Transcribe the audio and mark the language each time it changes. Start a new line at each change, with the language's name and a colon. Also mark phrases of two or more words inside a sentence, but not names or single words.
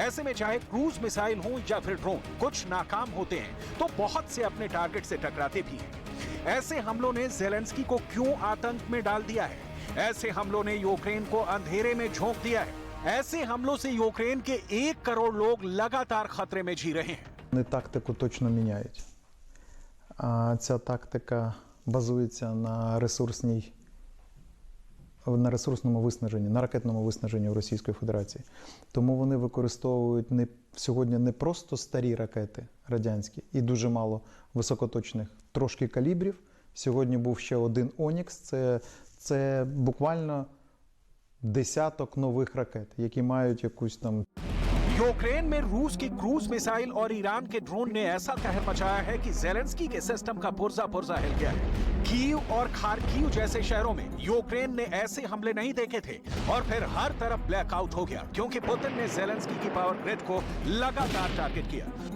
Hindi: ऐसे में चाहे
English: cruise missile
Hindi: हो या फिर ड्रोन, कुछ नाकाम होते हैं तो बहुत से अपने टारगेट से टकराते भी हैं। ऐसे हमलों ने ज़ेलेंस्की को क्यों आतंक में डाल दिया है? ऐसे हमलों ने यूक्रेन को अंधेरे में झोंक दिया है। ऐसे हमलों से यूक्रेन के 1 करोड़ लोग लगातार खतरे में जी रहे हैं।
Ukrainian: Вони тактику точно міняють. Ця тактика базується на ресурсному виснаженні, на ракетному виснаженні в Російської Федерації. Тому вони використовують сьогодні не просто старі ракети радянські і дуже мало високоточних, трошки калібрів. Сьогодні був ще один «Онікс», це буквально десяток нових ракет, які мають якусь там...
Hindi: यूक्रेन में रूस की
English: cruise missile
Hindi: और ईरान के ड्रोन ने ऐसा कहर मचाया है कि ज़ेलेंस्की के सिस्टम का पुर्जा हिल गया है। कीव और खार्किव जैसे शहरों में यूक्रेन ने ऐसे हमले नहीं देखे थे और फिर हर तरफ ब्लैकआउट हो गया क्योंकि पुतिन ने ज़ेलेंस्की की
English: power grid
Hindi: को लगातार टारगेट किया।